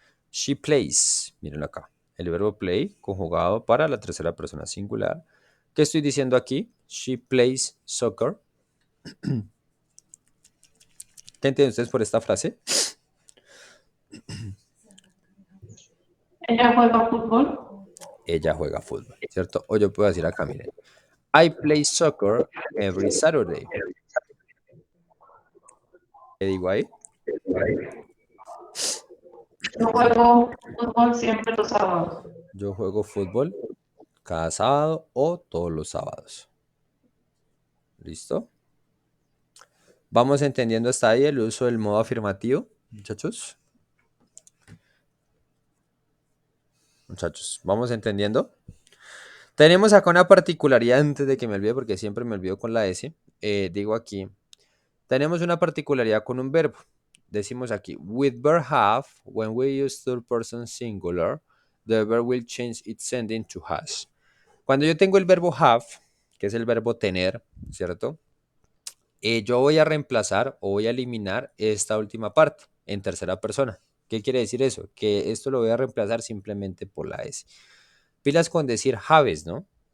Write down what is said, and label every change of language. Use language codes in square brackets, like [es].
[es] She plays, mírenlo acá. El verbo play conjugado para la tercera persona singular. ¿Qué estoy diciendo aquí? [en] She plays soccer. [es] ¿Qué entienden ustedes por esta frase? Ella juega fútbol. Ella juega fútbol, ¿cierto? O yo puedo decir acá, miren. [en] I play soccer every Saturday. [es] ¿Qué digo ahí? Yo juego fútbol siempre los sábados. Yo juego fútbol cada sábado o todos los sábados. ¿Listo? ¿Vamos entendiendo hasta ahí el uso del modo afirmativo, muchachos? Muchachos, ¿vamos entendiendo? Tenemos acá una particularidad antes de que me olvide, porque siempre me olvido con la S. Digo aquí, tenemos una particularidad con un verbo. Decimos aquí, [en] with verb have, when we use third person singular, the verb will change its ending to has. [es] Cuando yo tengo el verbo have, que es el verbo tener, ¿cierto? Yo voy a reemplazar o voy a eliminar esta última parte en tercera persona. ¿Qué quiere decir eso? Que esto lo voy a reemplazar simplemente por la S. Pilas con decir haves, ¿no?